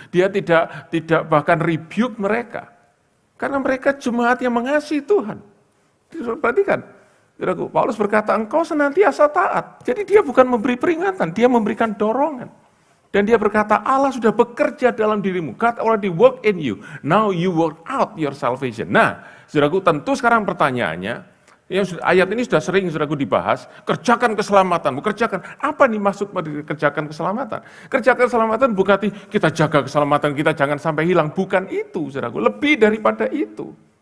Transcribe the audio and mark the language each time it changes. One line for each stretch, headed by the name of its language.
Indonesian: Dia tidak bahkan rebuke mereka. Karena mereka jemaat yang mengasihi Tuhan. Perhatikan, saudaraku, Paulus berkata, engkau senantiasa taat. Jadi dia bukan memberi peringatan, dia memberikan dorongan. Dan dia berkata, Allah sudah bekerja dalam dirimu.
English: God already work in you. Now you work out your salvation.
Indonesian: Nah, saudaraku, tentu sekarang pertanyaannya, ayat ini sudah sering saudaraku dibahas, kerjakan keselamatanmu, kerjakan. Apa nih maksud kerjakan keselamatan? Kerjakan keselamatan bukan kita jaga keselamatan kita jangan sampai hilang. Bukan itu saudaraku, lebih daripada itu.